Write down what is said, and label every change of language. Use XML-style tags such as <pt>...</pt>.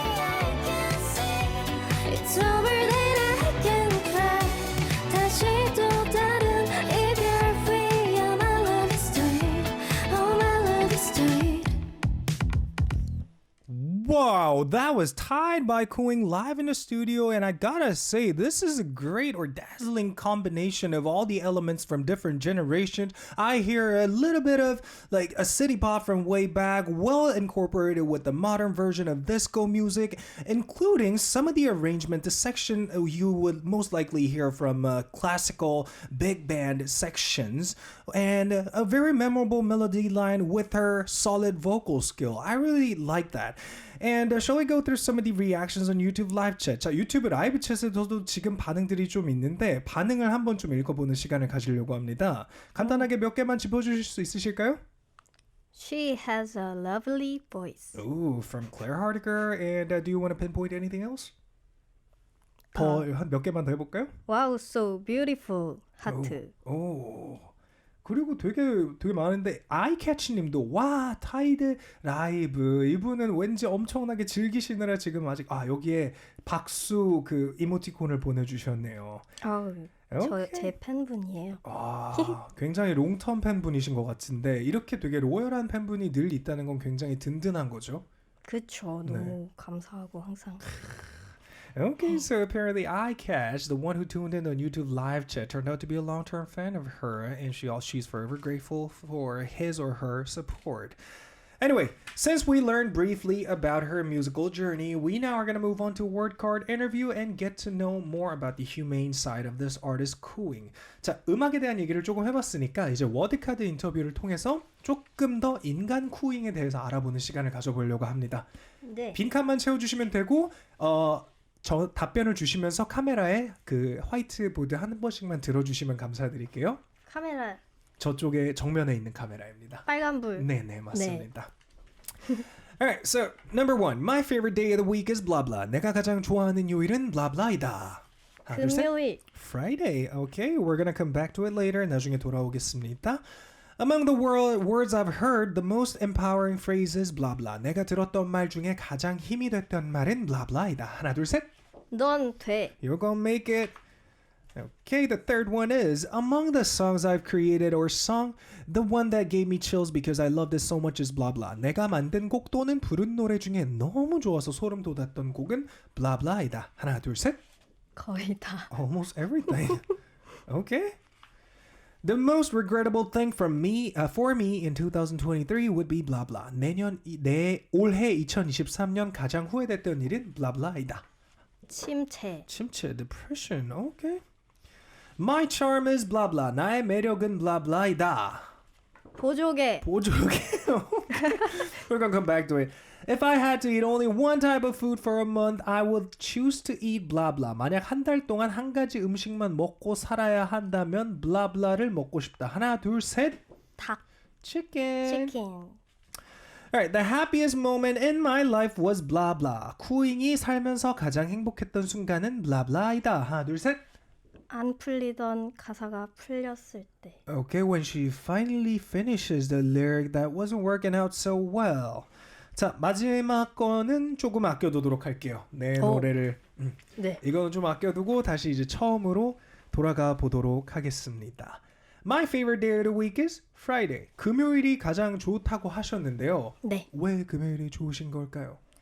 <en>I can see it's over. Then I can try.</en> <ko>다시 또 다른 이별 후에야</ko> <en>my love is tight. Oh, my love is tight. Wow, that was Tide by Cooing live in the studio, and I gotta say, this is a great or dazzling combination of all the elements from different generations. I hear a little bit of like a city pop from way back, well incorporated with the modern version of disco music, including some of the arrangement, the section you would most likely hear from classical big band sections, and a very memorable melody line with her solid vocal skill. I really like that. And shall we go through some of the reactions on YouTube live chat?</en> <ko>자, 유튜브 라이브 챗에서도 지금 반응들이 좀 있는데 반응을 한번 좀 읽어보는 시간을 가지려고 합니다. 간단하게 몇 개만 짚어주실 수 있으실까요?</ko> <en>She has a lovely voice. Ooh, from Claire Hardiger. And do you want to pinpoint anything else?</en> <ko>더 한 몇 개만 더 해볼까요?</ko> <en>Wow, so beautiful. 하트. 오.</en> <ko>그리고 되게 많은데 아이캐치님도 와 타이드 라이브 이분은 왠지 엄청나게 즐기시느라 지금 아직 여기에 박수 그 이모티콘을 보내주셨네요. 제 팬분이에요. 굉장히 롱텀 팬분이신 것 같은데 이렇게 되게 로열한 팬분이 늘 있다는 건 굉장히 든든한 거죠. 그쵸. 너무 감사하고 항상.</ko> <en>Okay, so apparently iCash, the one who tuned in on YouTube live chat, turned out to be a long-term fan of her, and she's forever grateful for his or her support. Anyway, since we learned briefly about her musical journey, we now are going to move on to word card interview and get to know more about the humane side of this artist cooing.</en> <ko>자, 음악에 대한 얘기를 조금 해봤으니까 이제 워드카드 인터뷰를 통해서 조금 더 인간 쿠잉에 대해서 알아보는 시간을 가져보려고 합니다. 네. 빈칸만 채워주시면 되고 저 답변을 주시면서 카메라에 그 화이트보드 한 번씩만 들어주시면 감사드릴게요. 카메라 저쪽에 정면에 있는 카메라입니다. 빨간불. 네네 맞습니다.</ko> <en>Alright, so number one, my favorite day of the week is blah blah.</en> <ko>내가 가장 좋아하는 요일은 blah blah이다. 하나, 둘, 셋. 금요일.</ko> <en>Friday. Okay, we're gonna come back to it later.</en> <ko>나중에 돌아오겠습니다.</ko> <en>Among the words I've heard, the most empowering phrase is blah blah.</en> <ko>내가 들었던 말 중에 가장 힘이 됐던 말은 blah blah이다. 하나, 둘, 셋. 넌 돼.</ko> <en>You're gonna make it. Okay, the third one is among the songs I've created or sung, the one that gave me chills because I loved it so much is blah blah.</en> <ko>내가 만든 곡 또는 부른 노래 중에 너무 좋아서 소름 돋았던 곡은 blah blah이다. 하나, 둘, 셋. 거의 다.</ko> <en>Almost everything. Okay. The most regrettable thing from me, for me in 2023 would be blah blah.</en> <ko>올해 2023년 가장 후회됐던 일은 blah blah이다. 침체. 침체, depression.</ko> <en>Okay. My charm is blah blah.</en> <ko>나의 매력은 blah blah이다. 보조개. 보조개.</ko> <en>We're gonna come back to it. If I had to eat only one type of food for a month, I would choose to eat blah blah.</en> <ko>만약 한 달 동안 한 가지 음식만 먹고 살아야 한다면 blah blah를 먹고 싶다. 하나, 둘, 셋. 닭.</ko> <en>Chicken.</en> <ko>치킨.</ko> <en>Alright, the happiest moment in my life was blah blah.</en> <ko>쿠잉이 살면서 가장 행복했던 순간은 blah blah이다. 하나, 둘, 셋. 안 풀리던 가사가 풀렸을 때.</ko> <en>Okay, when she finally finishes the lyric that wasn't working out so well.</en> <ko>자, 마지막 거는 조금 아껴두도록 할게요. 내 노래를. 네. 이거는 좀 아껴두고 다시 이제 처음으로 돌아가 보도록 하겠습니다.</ko> <en>My favorite day of the week is Friday.</en> <ko>금요일이 가장 좋다고 하셨는데요. 네. 왜 금요일이 좋으신 걸까요?</ko>